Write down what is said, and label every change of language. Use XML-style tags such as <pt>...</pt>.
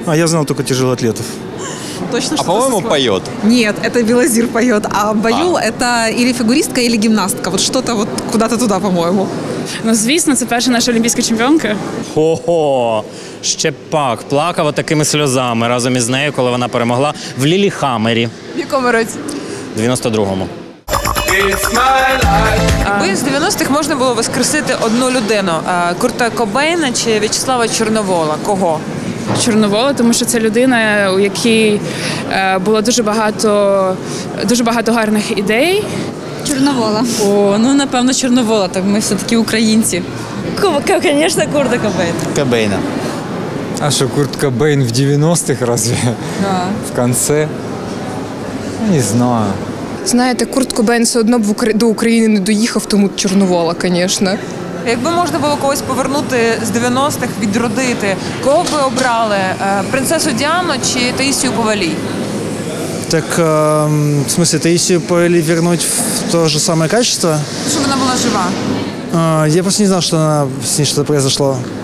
<ru>А я знал только тяжелоатлетов. Точно, А по-моему, поет. Нет, это Белозир поет, а Баюл это или фигуристка, или гимнастка. Вот что-то вот куда-то туда, по-моему.</ru> <uk>Ну, звісно, це перша наша олімпійська чемпіонка. Хо-хо, ще пак плакав такими сльозами разом із нею, коли вона перемогла в Ліліхаммері. В якому році? 92-му. Якби з 90-х можна було воскресити одну людину – Курта Кобейна чи В'ячеслава Чорновола? Кого? Чорновола, тому що це людина, у якій було дуже багато гарних ідей. Чорновола. О, ну напевно Чорновола, так ми все-таки українці. Звісно, Курта Кобейн. Кобейна.</uk> <ru>А что, Курт Кобейн в 90-х разве? Да. В конце? Не знаю.</ru> <uk>Знаєте, Курт Кобейн все одно б до України не доїхав, тому Чорновола, звісно. Якби можна було когось повернути з 90-х, відродити, кого б ви обрали? Принцесу Діану чи Таїсію Повалій?</uk> <ru>Так, в смысле, Таисию Повалий вернуть в то же самое качество?</ru> <uk>Щоб вона була жива.</uk> <ru>Я просто не знал, что с ней что-то произошло.</ru>